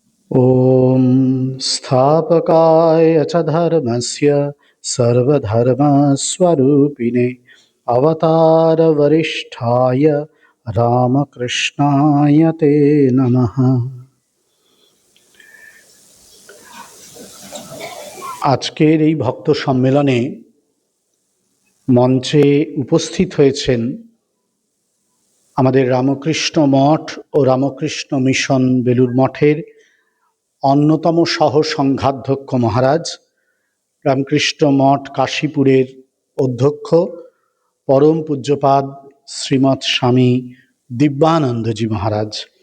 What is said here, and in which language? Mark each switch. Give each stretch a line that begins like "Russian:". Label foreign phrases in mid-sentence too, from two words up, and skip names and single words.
Sanskrit: ॐ स्थापकाय च धर्मस्य सर्वधर्मस्वरूपिणे अवतारवरिष्ठाय रामकृष्णाय ते नमः।
Bangla: আজকের এই ভক্ত সম্মেলনে মঞ্চে উপস্থিত হয়েছেন আমাদের রামকৃষ্ণ মঠ ও রামকৃষ্ণ মিশন বেলুড় মঠের অন্যতম সহ সংঘাধ্যক্ষ মহারাজ, রামকৃষ্ণ মঠ কাশীপুরের অধ্যক্ষ পরম পূজ্যপাদ শ্রীমৎ স্বামী দিব্যানন্দজি মহারাজ।